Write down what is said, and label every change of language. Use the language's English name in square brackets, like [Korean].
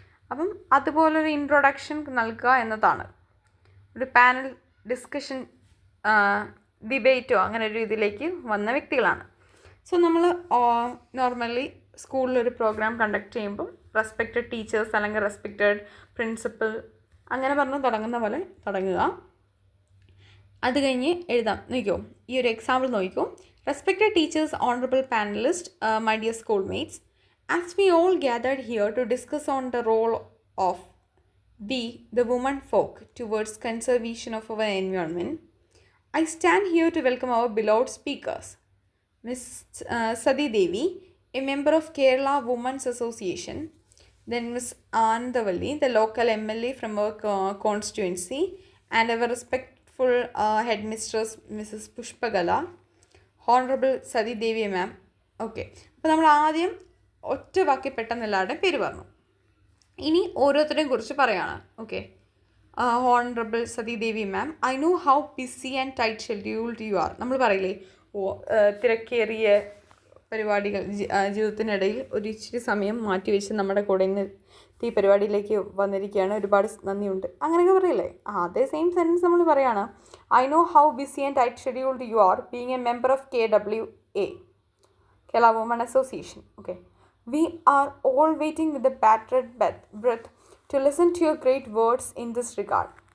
[Malayalam] അപ്പം അതുപോലൊരു ഇൻട്രൊഡക്ഷൻ നൽകുക എന്നതാണ്. ഒരു പാനൽ ഡിസ്കഷൻ, ഡിബേറ്റോ അങ്ങനെ ഒരു ഇതിലേക്ക് വന്ന വ്യക്തികളാണ്. സോ നമ്മൾ നോർമലി സ്കൂളിലൊരു പ്രോഗ്രാം കണ്ടക്ട് ചെയ്യുമ്പം റെസ്പെക്റ്റഡ് ടീച്ചേഴ്സ് അല്ലെങ്കിൽ റെസ്പെക്റ്റഡ് പ്രിൻസിപ്പൽ അങ്ങനെ പറഞ്ഞ് തുടങ്ങുന്ന പോലെ തുടങ്ങുക. അത് കഴിഞ്ഞ് എഴുതാം. നോക്കിക്കോ, ഈ ഒരു എക്സാമ്പിൾ നോക്കിക്കോ. [English] Respected teachers, honorable panelists, my dear schoolmates, as we all gathered here to discuss on the role of we, the women folk, towards conservation of our environment, I stand here to welcome our beloved speakers. Ms. Sadi Devi, a member of Kerala Women's Association, then Ms. Anandavalli, the local MLA from our constituency, and our respectful headmistress, Mrs. Pushpagala, Honorable Sadi Devi ma'am. [Malayalam] Okay, അപ്പോൾ നമ്മൾ ആദ്യം ഒറ്റ വാക്കി പെട്ടെന്ന് എല്ലാവരുടെയും പേര് പറഞ്ഞു. ഇനി ഓരോരുത്തരെയും കുറിച്ച് പറയാണ്. [English] Okay, honourable Sati Devi ma'am, I know how busy and tight scheduled you are. [Malayalam] നമ്മൾ പറയില്ലേ, തിരക്കേറിയ പരിപാടികൾ ജീവിതത്തിനിടയിൽ ഒരു ഇച്ചിരി സമയം മാറ്റിവെച്ച് നമ്മുടെ കൂടെ ഇന്ന് ഈ പരിപാടിയിലേക്ക് വന്നിരിക്കുകയാണ്, ഒരുപാട് നന്ദിയുണ്ട്, അങ്ങനെയൊക്കെ പറയില്ലേ. അതേ സെയിം സെൻറ്റൻസ് നമ്മൾ പറയാണ്. [English] I know how busy and tight scheduled you are being a member of KWA, Kerala Women Association. Okay, we are all waiting with a bated breath to listen to your great words in this regard.